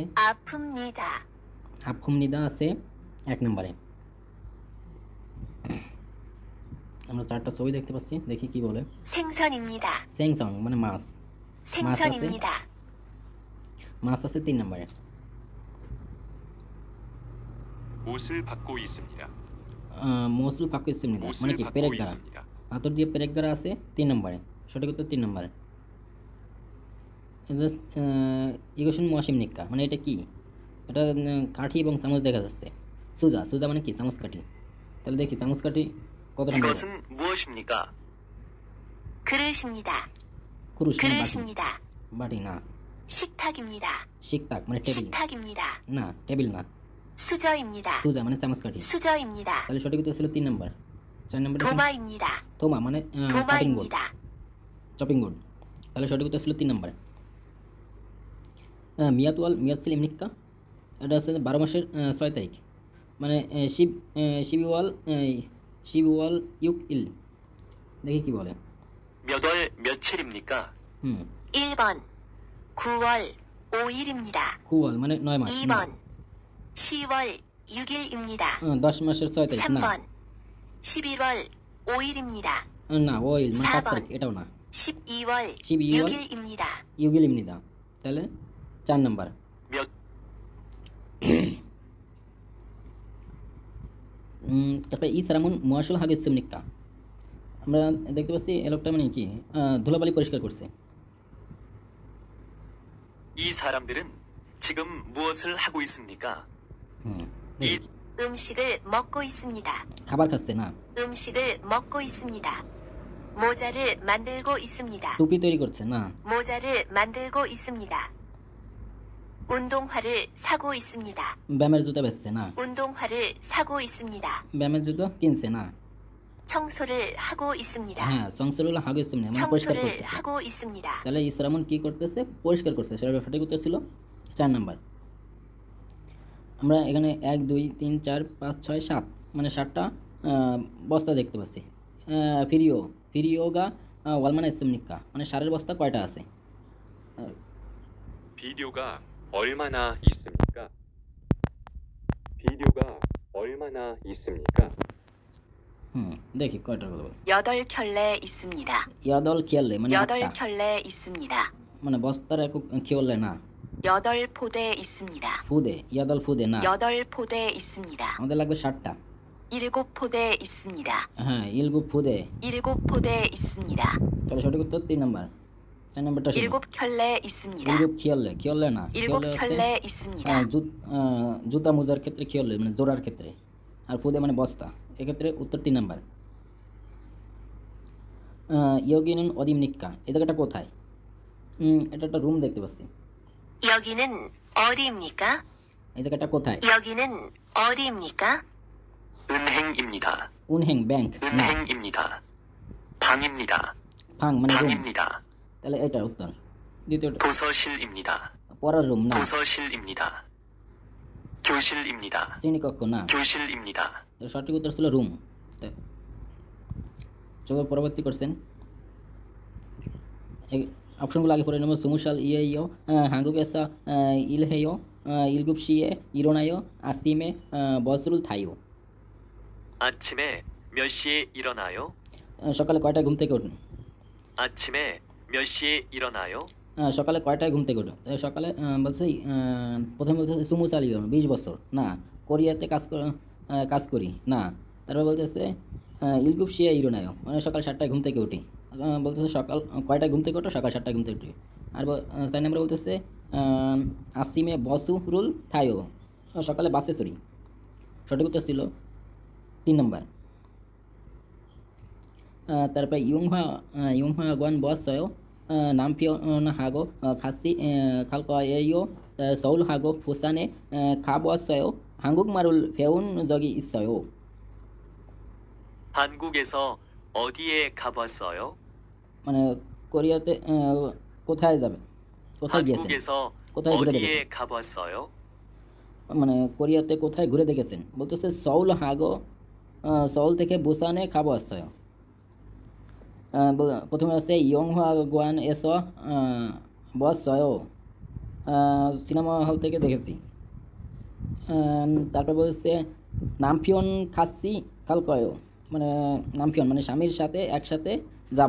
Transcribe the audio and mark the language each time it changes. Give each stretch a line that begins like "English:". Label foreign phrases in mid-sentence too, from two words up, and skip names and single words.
Korean: 아픕니다,
Bangla: আফুমনিদা আছে 1 নম্বরে। আমরা চারটা ছবি দেখতে পাচ্ছি, দেখি কি বলে।
Korean: 생선입니다,
Bangla: সেংসং মানে মাছ।
Korean: 생선입니다,
Bangla: মাছ আছে 3 নম্বরে।
Korean: 못을 받고 있습니다. 못을 박고 있습니다
Bangla: মানে
Korean: 못을
Bangla: কি
Korean: 받고
Bangla: পেরেকগারা।
Korean: 있습니다.
Bangla: হাতর দিয়ে পেরেকগারা আছে 3 নম্বরে। সঠিক উত্তর 3 নম্বরে।
Korean: 이것은 무엇입니까
Bangla: মানে এটা কি? এটা কাঠি এবং চামচ দেখা যাচ্ছে। সুজা। সুজা মানে কি? চামচ কাঠি। তাহলে দেখি চামচ কাঠি কত নম্বর?
Korean: 이것은 무엇입니까? 그릇입니다,
Bangla: কুরুশ মানে বাটি।
Korean: 그릇입니다,
Bangla: বাটি না।
Korean: 식탁입니다,
Bangla: শিকতাক মানে টেবিল
Korean: 식탁입니다,
Bangla: না, টেবিল না।
Korean: 수저입니다,
Bangla: সুজা মানে চামচ কাঠি।
Korean: 수저입니다,
Bangla: তাহলে সঠিক উত্তর ছিল 3 নম্বর। 4 নম্বরে
Korean: 도마입니다,
Bangla: থোমা মানে কাটিং বোর্ড,
Korean: 도마입니다,
Bangla: চপিং বোর্ড। তাহলে সঠিক উত্তর ছিল 3 নম্বর।
Korean: 몇 월 며칠입니까
Bangla: এটা হচ্ছে 12 মাসের 6 তারিখ মানে
Korean: 십이월 육 일.
Bangla: দেখি কি বলে।
Korean: 몇 월 며칠입니까? 1번 9월 5일입니다,
Bangla: কুয়াল মানে 9 মাস।
Korean: 2번 10월 6일입니다,
Bangla: 10 মাসের 6 তারিখ না।
Korean: 3번 11월 5일입니다,
Bangla: না ওইল মানে 5
Korean: 4번
Bangla: তারিখ, এটাও না।
Korean: 12월 12월 6일입니다, 육일 입니다.
Bangla: তাহলে 4 নাম্বার।
Korean: 몇
Bangla: তারপরে
Korean: 이 사람은 무엇을 하고 있습니까
Bangla: আমরা দেখতে পাচ্ছি এই লোকটা মানে কি ধুলাবালি পরিষ্কার করছে।
Korean: 이 사람들은 지금 무엇을 하고 있습니까?
Bangla: দেখি।
Korean: 음식을 먹고 있습니다,
Bangla: খাবার খাচ্ছে না,
Korean: 음식을 먹고 있습니다, 모자를 만들고 있습니다,
Bangla: টুপি তৈরি করছে না,
Korean: 모자를 만들고 있습니다, 운동화를 사고 있습니다,
Bangla: ব্যায়ামের জুতা বেচছে না,
Korean: 운동화를 사고 있습니다,
Bangla: ব্যায়ামের জুতো কিনছে না।
Korean: 청소를 하고 있습니다,
Bangla: হ্যাঁ
Korean: 청소를 하고 있습니다
Bangla: মানে পরিষ্কার
Korean: 청소를
Bangla: করতেছে।
Korean: 하고 있습니다,
Bangla: তাহলে ইসরামুন কি করতেছে? পরিষ্কার করছে। সঠিক উত্তর ছিল 4 নাম্বার। আমরা এখানে 1 2 3 4 5 6 7 মানে 7টা বস্তা দেখতে পাচ্ছি।
Korean: 비료가 얼마나 있습니까
Bangla: মানে সারের বস্তা কয়টা আছে?
Korean: 비료가 얼마나 있습니까? 비료가 얼마나 있습니까?
Bangla: দেখি কয়টার কথা বলে।
Korean: 8켤레 있습니다, 여덟 켤레
Bangla: মানে 8টা
Korean: 8켤레 있습니다,
Bangla: মানে বস্তার একক খিয়ালে না।
Korean: 8포대 있습니다, 포대 여덟 포대
Bangla: না,
Korean: 8포대 있습니다,
Bangla: আমাদের লাগবে 7টা।
Korean: 7포대 있습니다,
Bangla: হ্যাঁ
Korean: 일곱 포대. 7포대 있습니다,
Bangla: তাহলে সঠিক উত্তর 3 নাম্বার। 4 নাম্বারটা শুনুন।
Korean: 7켤레 있습니다, 일곱 켤레 켤레
Bangla: না, খিয়ালে হচ্ছে
Korean: 7켤레 있습니다,
Bangla: জুতা মোজার ক্ষেত্রে খিয়ালে মানে জোড়ার ক্ষেত্রে, আর ফুদে মানে বস্তা। এক্ষেত্রে উত্তর 3 নাম্বার।
Korean: 여기는 어디입 니까
Bangla: এই জায়গাটা কোথায়? এটা একটা রুম দেখতে পাচ্ছি।
Korean: 여기는 어디입니까?
Bangla: এই জায়গাটা কোথায়?
Korean: 여기는 어디입니까? 은행입니다.
Bangla: উনহেং ব্যাংক না,
Korean: 은행입니다. 방입니다.
Bangla: ফাং মানে রুম।
Korean: 방입니다.
Bangla: তাহলে এটা উত্তর। দ্বিতীয়টা
Korean: 도서실입니다.
Bangla: পড়ার রুম না,
Korean: 도서실입니다. 교실입니다.
Bangla: শ্রেণীকক্ষ না।
Korean: 교실입니다.
Bangla: তাহলে সঠিক উত্তর ছিল রুম। চলো পরবর্তী কোশ্চেন। অপশনগুলো আগে পড়ে নেব।
Korean: 스무 살이에요 한국회사 일해요 일곱시에 일어나요 아침에 버스를 타요. 아침에 몇 시에 일어나요?
Bangla: সকালে কয়টায় ঘুম থেকে ওঠেন?
Korean: 아침에 몇 시에 일어나요?
Bangla: সকালে কয়টায় ঘুম থেকে ওঠেন? সকালে বলছে প্রথমে বলতেছে
Korean: 스무 살이요
Bangla: 20 বছর না, কোরিয়াতে কাজ করি না। তারপর বলতেছে
Korean: 일곱시에 일어나요
Bangla: মানে সকাল 7টায় ঘুম থেকে উঠি। বলতেছে সকাল কয়টায় ঘুম থেকে ওঠো? সকাল 7টায় ঘুম থেকে উঠি। আর 4 নম্বরে বলতেছে
Korean: 아침에 버스를 타요
Bangla: সকালে বাসে চড়ি। সঠিক উত্তর ছিল 3 নম্বর। তারপরে
Korean: 영화 관 버스 남편 하고 같이 갈게요 서울 하고 부산에 가보았어요. 한국말을 배운 적이 있어요. 한국에서 어디에 가봤어요?
Bangla: মানে কোরিয়াতে কোথায় যাবে, কোথায় গিয়েছেন,
Korean: 한국에서
Bangla: কোথায় ঘুরে
Korean: 어디에
Bangla: দেখেছেন,
Korean: 가봤어요?
Bangla: মানে কোরিয়াতে কোথায় ঘুরে দেখেছেন বলতেছে
Korean: 서울 하고 서울
Bangla: থেকে
Korean: 부산에 가보았어요.
Bangla: প্রথমে আছে
Korean: 영화관에서 보았어요.
Bangla: সিনেমা হল থেকে দেখেছি। তারপর বলছে
Korean: 남편 같이 갈 거요,
Bangla: মানে নামফিয়ন মানে স্বামীর সাথে একসাথে যাব।